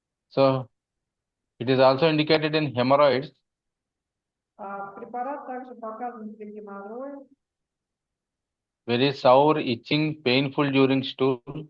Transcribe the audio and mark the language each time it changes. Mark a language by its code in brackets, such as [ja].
[en] So it is also indicated in hemorrhoids. [ru] Препарат также показан при геморрое. [en] Very sour, itching, painful during stool.